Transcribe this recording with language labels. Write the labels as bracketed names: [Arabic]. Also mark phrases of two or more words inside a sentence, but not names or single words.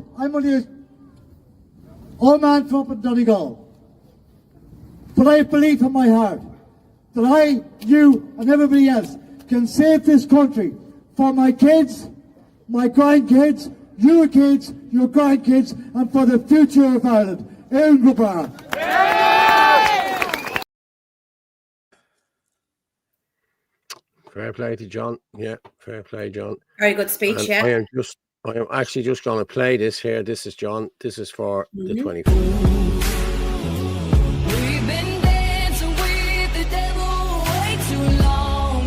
[English] I'm only an old man from up in Donegal. But I believe in my heart that I, you, and everybody else can save this country for my kids, my grandkids, your kids, your grandkids, and for the future of Ireland. [Irish] Éireann go bara. [English] Fair play to John. Yeah, fair play, John. Very good speech, And yeah. I am actually just going to play this here. This is John. This is for the 24th. We've been dancing with the devil way too long.